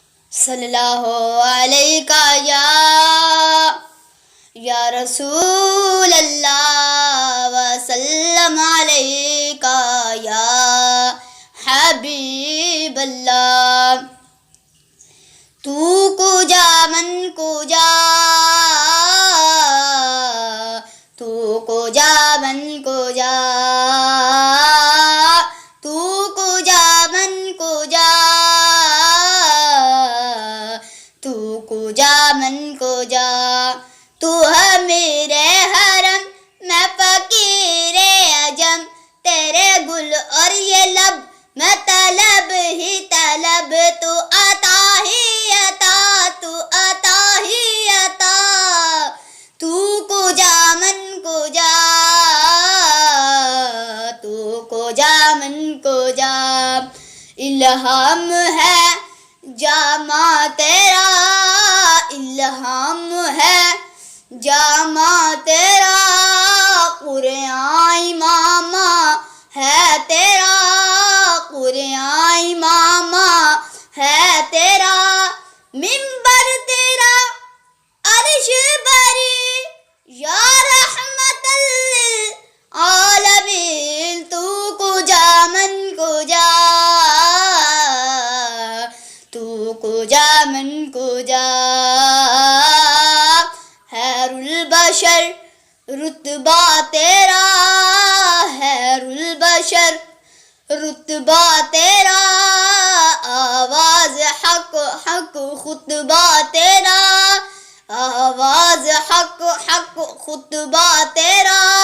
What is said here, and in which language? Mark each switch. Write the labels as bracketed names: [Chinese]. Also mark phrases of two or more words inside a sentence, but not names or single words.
[Arabic] صلی اللہ علیہ یا رسول اللہ وسلم علیہ یا حبیب اللہ. [Persian] تو کجا من کجا، تو کجا من کجا، تو کجا من کجا، تو کجا من کجا. [Urdu] تو ہے میرے حرم میں فقیر عجم، تیرے گل اور یہ لب میں طلب ہی طلب. تو عطا ہی عطا، تو عطا ہی عطا. [Persian] تو کجا من کجا، تو کجا من کجا. [Urdu] الہام ہے جامع تیرا، الہام ہے جامع تیرا. قرآن امام ہے تیرا، قرآن امام ہے تیرا. منبر تیرا عرش بری [Arabic] یا رحمت للعالمین. [Persian] تو کجا من کجا، تو کجا من کجا. [Arabic] خیر البشر [Urdu] رتبہ تیرا، [Arabic] خیر البشر [Urdu] رتبہ تیرا. آواز حق حق خطبہ تیرا، آواز حق حق خطبہ تیرا.